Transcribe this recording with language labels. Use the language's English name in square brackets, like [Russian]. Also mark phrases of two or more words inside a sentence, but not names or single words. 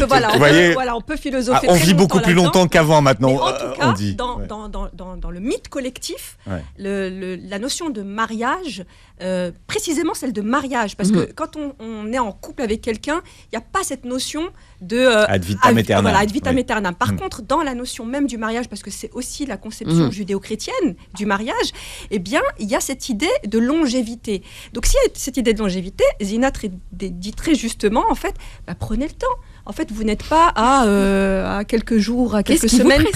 [French] on peut philosopher. On vit beaucoup plus longtemps qu'avant maintenant. Mais en tout cas, on dit. Dans le mythe collectif, la notion de mariage, précisément celle de mariage, parce que quand on est en couple avec quelqu'un, il n'y a pas cette notion de [Latin] ad vitam aeternam. Voilà, ad vitam aeternam. [French] Par contre, dans la notion même du mariage, parce que c'est aussi la conception judéo-chrétienne du mariage, eh bien, il y a cette idée de longévité. Donc, s'il y a cette idée de longévité, Zina dit très justement, en fait, prenez le temps. En fait, vous n'êtes pas à quelques jours, à quelques semaines près.